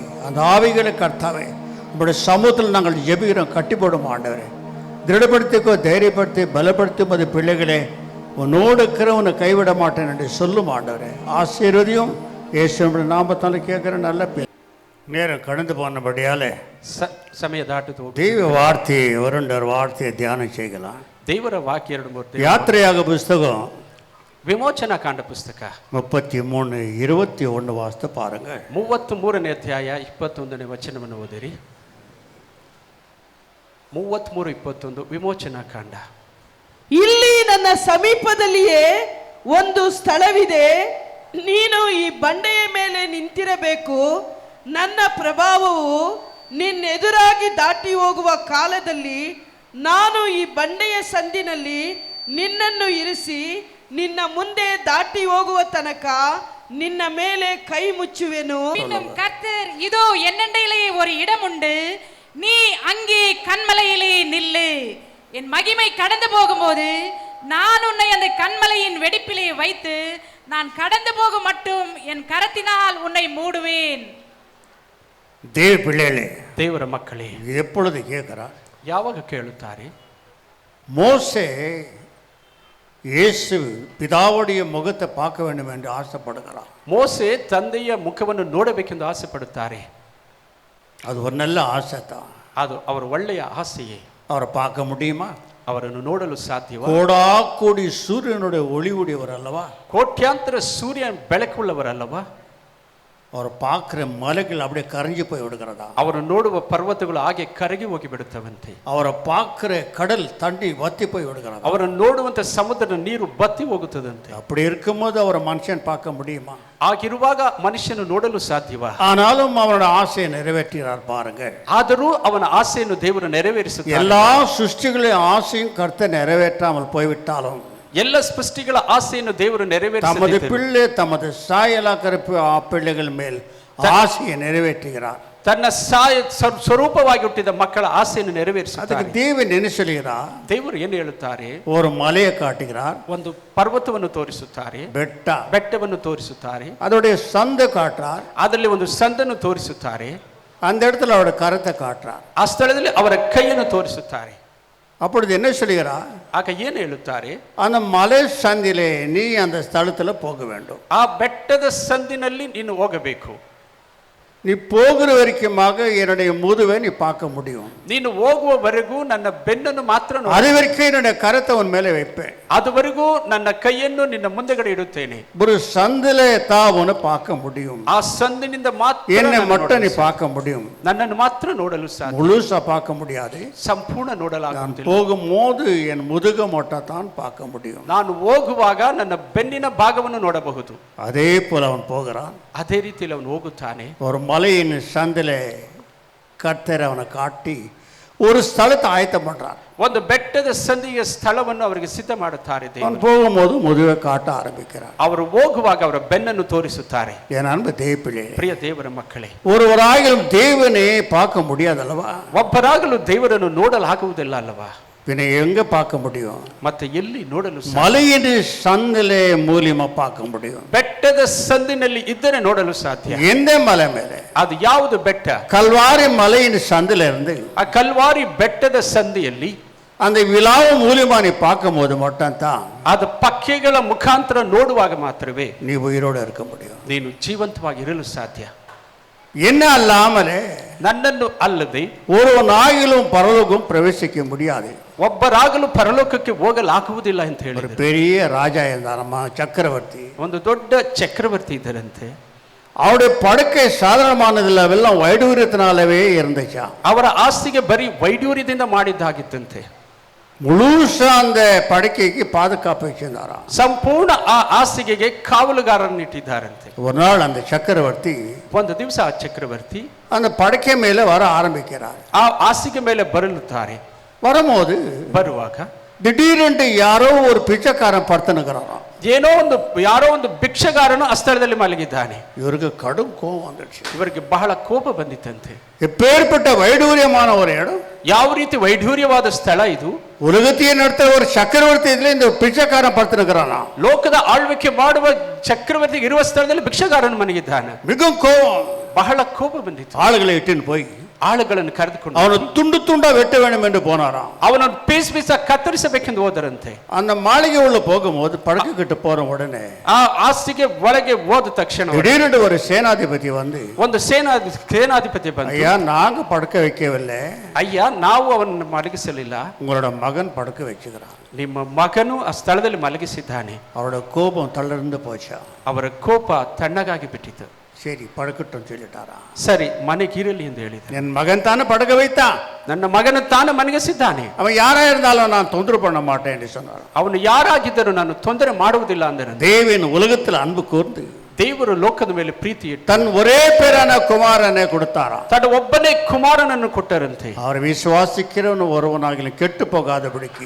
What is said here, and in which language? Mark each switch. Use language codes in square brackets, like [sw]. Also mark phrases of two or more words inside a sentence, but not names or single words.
[ta] அந்த ஆவிகளை கர்த்தாவே உங்களுடைய சமூகத்தில் நாங்கள் ஜெபிக்கிறோம். கட்டிப்போடும் ஆண்டவரே, திருடப்படுத்திக்கோ, தைரியப்படுத்தி பலப்படுத்தி உமது பிள்ளைகளே உன்னோடு இருக்கிற உன்னை கைவிட மாட்டேன் என்று சொல்லும் ஆண்டவரே. ஆசீர்வதியும் இயேசுவின் நாமத்தால் கேட்குற நல்ல பேர். நேரம் கடந்து போனபடியாலே [kn] ಸಮಯ ದಾಟಿತು. [ta] தெய்வ வார்த்தையை ஒரு வார்த்தையை தியானம் செய்யலாம். [kn] ದೇವರ ವಾಕ್ಯ 2-3 [ta] யாத்திரையாக புஸ்தகம் [kn] ವಿಮೋಚನಾ ಕಾಂಡ ಪುಸ್ತಕ [ta] 33:21 வாசித்து பாருங்க. [kn] 33ನೇ ಅಧ್ಯಾಯ 21ನೇ ವಚನವನ್ನು ಓದಿರಿ. 33:21 ವಿಮೋಚನಾ ಕಾಂಡ. ಇಲ್ಲಿ ನನ್ನ ಸಮೀಪದಲ್ಲಿಯೇ ಒಂದು ಸ್ಥಳವಿದೆ, ನೀನು ಈ ಬಂಡೆಯ ಮೇಲೆ ನಿಂತಿರಬೇಕು. ನನ್ನ ಪ್ರಭಾವವು ನಿನ್ನೆದುರಾಗಿ ದಾಟಿ ಹೋಗುವ ಕಾಲದಲ್ಲಿ ನಾನು ಈ ಬಂಡೆಯ ಸಂದಿನಲ್ಲಿ ನಿನ್ನನ್ನು ಇರಿಸಿ ನಿನ್ನ ಮುಂದೆ ದಾಟಿ ಹೋಗುವ ತನಕ ನಿನ್ನ ಮೇಲೆ ಕೈ ಮುಚ್ಚುವೆನು. [ta] இன்னும் கர்த்தர், இதோ என்னண்டையிலே ஒரு இடம் உண்டு, நீ அங்கே கன்மலையிலே நில்லு. என் மகிமை கடந்து போகும்போது நான் உன்னை அந்த கன்மலையின் வெடிப்பிலே வைத்து நான் கடந்து போக மட்டும் என் கரத்தினால் உன்னை மூடுவேன். தேவ பிள்ளைகளே, [kn] ದೇವರ ಮಕ್ಕಳೇ, [ta] எப்பொழுது கேட்கிறார்? [kn] ಯಾವಾಗ ಕೇಳುತ್ತಾರೆ? [ta] மோசே இயேசு பிதாவுடைய முகத்தை பார்க்க வேண்டும் என்று ஆசைப்படுகிறார். [kn] ಮೋಸೆ ತಂದೆಯ ಮುಖವನ್ನು ನೋಡಬೇಕೆಂದು ಆಸೆ ಪಡುತ್ತಾರೆ. [ta] அது ஒரு நல்ல ஆசை தான். [kn] ಅದು ಅವರ ಒಳ್ಳೆಯ ಆಸೆಯೇ. [ta] அவரை பார்க்க முடியுமா? [kn] ಅವರನ್ನು ನೋಡಲು ಸಾಧ್ಯವಾ? [ta] கோடா கோடி சூரியனுடைய ஒளி உடையவர் அல்லவா? [kn] ಕೋಟ್ಯಾಂತರ ಸೂರ್ಯ ಬೆಳಕುಳ್ಳವರಲ್ಲವಾ? [ta] அவரை பார்க்குற மலைகள் அப்படியே கரைஞ்சு போய் விடுகிறதா? [kn] ಅವರು ನೋಡುವ ಪರ್ವತಗಳು ಹಾಗೆ ಕರಗಿ ಹೋಗಿ ಬಿಡುತ್ತವಂತೆ. [ta] அவரை பார்க்குற கடல் தண்ணி வத்தி போய் விடுகிறதா? [kn] ಅವರನ್ನು ನೋಡುವಂತ ಸಮುದ್ರದ ನೀರು ಬತ್ತಿ ಹೋಗುತ್ತದಂತೆ. [ta] அப்படி இருக்கும்போது அவரை மனுஷன் பார்க்க முடியுமா? [kn] ಆಗಿರುವಾಗ ಮನುಷ್ಯನು ನೋಡಲು ಸಾಧ್ಯವಾ? [ta] ஆனாலும் அவரோட ஆசையை நிறைவேற்றினார் பாருங்க. [kn] ಆದರೂ ಅವನ ಆಸೆಯನ್ನು ದೇವರು ನೆರವೇರಿಸುತ್ತಾರೆ. [ta] எல்லா சிருஷ்டிகளின் ஆசையும் கர்த்தர் நிறைவேற்றாமல் போய்விட்டாலும் [kn] ಎಲ್ಲ ಸೃಷ್ಟಿಗಳ ಆಸೆಯನ್ನು ದೇವರು [ta] தமது [kn] ನೆರವೇರಿಸುತ್ತಾರೆ. [ta] பிள்ளை தமது சாயலாக்கிற பிள்ளைகள் மேல் ஆசையை நிறைவேற்றுகிறார். [kn] ತನ್ನ ಸ್ವರೂಪವಾಗಿ ಹುಟ್ಟಿದ ಮಕ್ಕಳ ಆಸೆಯನ್ನು ನೆರವೇರಿಸುತ್ತಾರೆ. [ta] அதுக்கு தேவன் என்ன சொல்கிறார்? [kn] ದೇವರು ಏನು ಹೇಳುತ್ತಾರೆ? [ta] ஒரு மலையை காட்டுகிறார், [kn] ಒಂದು ಪರ್ವತವನ್ನು ತೋರಿಸುತ್ತಾರೆ, ಬೆಟ್ಟವನ್ನು ತೋರಿಸುತ್ತಾರೆ, [ta] அதோடைய சந்தை காட்டுறார், [kn] ಅದರಲ್ಲಿ ಒಂದು ಸಂದನ್ನು ತೋರಿಸುತ್ತಾರೆ, [ta] அந்த இடத்துல அவரோட கரத்தை காட்டுறார். [kn] ಆ ಸ್ಥಳದಲ್ಲಿ ಅವರ ಕೈಯನ್ನು ತೋರಿಸುತ್ತಾರೆ. [ta] அப்பொழுது என்ன சொல்கிறார்? [kn] ಆಗ ಏನು ಹೇಳುತ್ತಾರೆ? [ta] அந்த மலை சந்திலே நீ அந்த ஸ்தலத்துல போக வேண்டும். [kn] ಆ ಬೆಟ್ಟದ ಸಂದಿನಲ್ಲಿ ನೀನು ಹೋಗಬೇಕು. [ta] நீ போகிற வரைக்குமாக என்னுடைய முதுவை நீ பார்க்க முடியும். [kn] ನೀನು ಹೋಗುವವರೆಗೂ ನನ್ನ ಬೆನ್ನನ್ನು ಮಾತ್ರ ನೋಡು. [ta] அது வரைக்கும் என்னுடைய கரத்தை உன் மேலே வைப்பேன். [kn] ಅದುವರೆಗೂ ನನ್ನ ಕೈಯನ್ನು ನಿನ್ನ ಮುಂದೆಗಡೆ ಇಡುತ್ತೇನೆ. [ta] ஒரு சந்திலே தான் உன்னை பார்க்க முடியும். [kn] ಆ ಸಂದಿನಿಂದ ಮಾತ್ರ [ta] என்னை மட்டும் நீ பார்க்க முடியும். [kn] ನನ್ನನ್ನು ಮಾತ್ರ ನೋಡಲು ಸಾಧ್ಯ. [ta] முழுசா பார்க்க முடியாது. [kn] ಸಂಪೂರ್ಣ [ta] நான் [kn] ನೋಡಲಾಗುವುದಿಲ್ಲ. [ta] போகும்போது என் முதுக மட்டும் தான் பார்க்க முடியும். [kn] ನಾನು ಹೋಗುವಾಗ ನನ್ನ ಬೆನ್ನಿನ ಭಾಗವನ್ನು ನೋಡಬಹುದು. [ta] அதே போல அவன் போகிறான். [kn] ಅದೇ ರೀತಿಯಲ್ಲಿ ಅವನು ಹೋಗುತ್ತಾನೆ. [ta] ஒரு மலையின் சந்திலே கர்த்தர் அவனை காட்டி ஒரு ஸ்தலத்தை ஆயத்தம் பண்றார். [kn] ಒಂದು ಬೆಟ್ಟದ ಸಂದಿಯ ಸ್ಥಳವನ್ನು ಅವರಿಗೆ ಸಿದ್ಧ ಮಾಡುತ್ತಾರೆ. [ta] அவன் போகும்போது முதுவை காட்ட ஆரம்பிக்கிறார். [kn] ಅವರು ಹೋಗುವಾಗ ಅವರ ಬೆನ್ನನ್ನು ತೋರಿಸುತ್ತಾರೆ. [ta] என் அன்பு தேவப்பிள்ளை, [kn] ಪ್ರಿಯ ದೇವರ ಮಕ್ಕಳೇ, [ta] ஒருவராயிலும் தேவனை பார்க்க முடியாதல்லவா? [kn] ಒಬ್ಬರಾಗಲು ದೇವರನ್ನು ನೋಡಲಾಗುವುದಿಲ್ಲ ಅಲ್ಲವಾ? [ta] பின்ன எங்க பார்க்க முடியும்? [kn] ಮತ್ತೆ ಎಲ್ಲಿ ನೋಡಲು ಸಾಧ್ಯ? [ta] மலையின் சந்திலே மூலியமா பார்க்க முடியும். [kn] ಬೆಟ್ಟದ ಸಂದಿನಲ್ಲಿ ಇದ್ದರೆ ನೋಡಲು ಸಾಧ್ಯ. [ta] எந்த மலை மேலே? [kn] ಅದು ಯಾವುದು ಬೆಟ್ಟ? [ta] கல்வாரி மலையின் சந்தில இருந்து [kn] ಆ ಕಲ್ವಾರಿ ಬೆಟ್ಟದ ಸಂದಿಯಲ್ಲಿ [ta] அந்த விழாவு மூலியமா நீ பார்க்கும் போது மட்டும்தான் [kn] ಅದು ಪಕ್ಕೆಗಳ ಮುಖಾಂತರ ನೋಡುವಾಗ ಮಾತ್ರವೇ [ta] நீ உயிரோடு இருக்க முடியும். [kn] ನೀನು ಜೀವಂತವಾಗಿ ಇರಲು ಸಾಧ್ಯ. [ta] என்ன அல்லாமலே [kn] ನನ್ನನ್ನು ಅಲ್ಲದೆ [ta] ஒரு நாயிலும் பரலோகம் பிரவேசிக்க முடியாது. [kn] ಒಬ್ಬರಾಗಲು ಪರಲೋಕಕ್ಕೆ ಹೋಗಲಾಗುವುದಿಲ್ಲ ಅಂತ [ta] ஒரு [kn] ಹೇಳಿದರು. [ta] பெரிய ராஜா இருந்தாரம்மா, சக்கரவர்த்தி. [kn] ಒಂದು ದೊಡ್ಡ ಚಕ್ರವರ್ತಿ ಇದ್ದರಂತೆ. [ta] அவருடைய படுக்கை சாதாரணமானதில்ல, எல்லாம் வைடூரியத்தினாலவே இருந்துச்சா. [kn] ಅವರ ಆಸ್ತಿಗೆ ಬರೀ ವೈಡೂರ್ಯದಿಂದ ಮಾಡಿದ್ದಾಗಿತ್ತಂತೆ. [ta] முழுசா அந்த படுக்கைக்கு பாதுகாப்பு வச்சிருந்தாராம். [kn] ಸಂಪೂರ್ಣ ಆ ಹಾಸಿಗೆಗೆ ಕಾವಲುಗಾರರನ್ನು ಇಟ್ಟಿದ್ದಾರಂತೆ. [ta] ஒரு நாள் அந்த சக்கரவர்த்தி [kn] ಒಂದು ದಿವಸ ಆ ಚಕ್ರವರ್ತಿ [ta] அந்த படுக்கை மேலே வர ஆரம்பிக்கிறார். [kn] ಆ ಹಾಸಿಗೆ ಮೇಲೆ ಬರಲುತ್ತಾರೆ. [ta] வரும்போது [kn] ಬರುವಾಗ [ta] திடீரென்று யாரோ ஒரு பிச்சைக்காரன் படுத்துனுக்கிறாராம். [kn] ಯಾರೋ ಒಂದು ಭಿಕ್ಷಗಾರನು ಆ ಸ್ಥಳದಲ್ಲಿ ಮಲಗಿದ್ದಾನೆ. [ta] இவருக்கு கடும் கோபம் வந்துடுச்சு. [kn] ಇವರಿಗೆ ಬಹಳ ಕೋಪ ಬಂದಿತ್ತಂತೆ. [ta] எப்பேற்பட்ட வைடூரியமான ஒரு இடம், [kn] ಯಾವ ರೀತಿ ವೈಢೂರ್ಯವಾದ ಸ್ಥಳ ಇದು. [ta] உலகத்தையே நடத்த ஒரு சக்கரவர்த்தி இதுல இந்த பிச்சைக்காரன் படுத்துனுக்கிறானா. [kn] ಲೋಕದ ಆಳ್ವಿಕೆ ಮಾಡುವ ಚಕ್ರವರ್ತಿ ಇರುವ ಸ್ಥಳದಲ್ಲಿ ಭಿಕ್ಷಗಾರನು ಮಲಗಿದ್ದಾನೆ. [ta] மிகவும் கோபம், [kn] ಬಹಳ ಕೋಪ ಬಂದಿತ್ತು. [ta] ஆளுகளை இட்டுன்னு போய் [kn] ಆಳುಗಳನ್ನು ಕರೆದುಕೊಂಡು [ta] அவனை துண்டு துண்டா வெட்ட வேண்டும் என்று போனாராம். [kn] ಅವನನ್ನು [en] piece piece [kn] ಕತ್ತರಿಸಬೇಕೆಂದು ಹೋದರಂತೆ. [ta] அந்த மாளிகை உள்ள போகும்போது படுக்கை கிட்ட போற உடனே [kn] ಆ ಹಾಸಿಗೆ ಒಳಗೆ ಹೋದ ತಕ್ಷಣ [ta] திடீரென்று ஒரு சேனாதிபதி வந்து, [kn] ಒಂದು ಸೇನಾಧಿಪತಿ ಬಂದು, [ta] ஐயா நாங்க படுக்க வைக்கவில்லை, [kn] ಅಯ್ಯ ನಾವು ಅವನನ್ನು ಮಲಗಿಸಲಿಲ್ಲ, [ta] உங்களோட மகன் படுக்க வச்சுக்கிறான். [kn] ನಿಮ್ಮ ಮಗನು ಆ ಸ್ಥಳದಲ್ಲಿ ಮಲಗಿಸಿದ್ದಾನೆ. [ta] அவரோட கோபம் தளர்ந்து போச்சா. [kn] ಅವರ ಕೋಪ ತಣ್ಣಗಾಗಿ ಬಿಟ್ಟಿತು. [ta] சரி படுக்கட்டும் சொல்லிட்டாரா. [kn] ಸರಿ ಮನೆಗಿರಲಿ ಎಂದು ಹೇಳಿದ. [ta] என் மகன் தானே படுக்க வைத்தான், [kn] ನನ್ನ ಮಗನು ತಾನು ಮಲಗಿಸಿದ್ದಾನೆ, [ta] அவன் யாரா இருந்தாலும் நான் தொந்தரவு பண்ண மாட்டேன் என்று சொன்னார். [kn] ಅವನು ಯಾರಾಗಿದ್ದರೂ ನಾನು ತೊಂದರೆ ಮಾಡುವುದಿಲ್ಲ ಅಂದರೆ. [ta] தேவன் உலகத்தில் அன்பு கூர்ந்து [kn] ದೇವರು ಲೋಕದ ಮೇಲೆ ಪ್ರೀತಿ ಇಟ್ಟು [ta] தன் ஒரே பேரான குமாரனை கொடுத்தாராம். [kn] ತನ್ನ ಒಬ್ಬನೇ ಕುಮಾರನನ್ನು ಕೊಟ್ಟರಂತೆ. [ta] அவர் விசுவாசிக்கிறவன் ஒருவனாகிலும் கெட்டு போகாதபடிக்கு,